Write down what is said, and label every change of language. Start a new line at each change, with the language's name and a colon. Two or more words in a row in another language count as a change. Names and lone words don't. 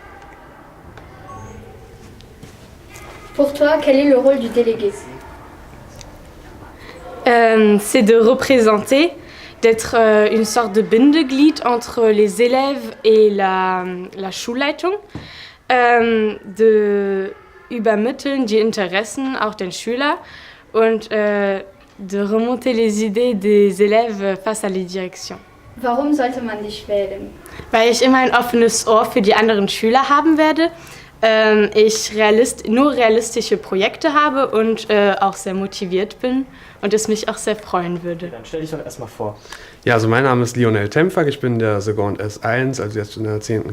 French: Pour toi, quel est le rôle du délégué? C'est de représenter, d'être une sorte de Bindeglied entre les élèves et la Schulleitung, de
German: übermitteln die Interessen auch den Schüler
French: und de remonter les idées des élèves face à les directions.
German: Warum sollte man dich wählen? Weil ich immer ein offenes Ohr für die anderen Schüler haben werde, ich nur realistische Projekte habe und auch sehr motiviert bin und es mich auch sehr freuen würde. Dann stell dich doch erstmal vor. Ja, also mein Name ist Lionel Tempfak, ich bin der Seconde S1, also jetzt in der 10.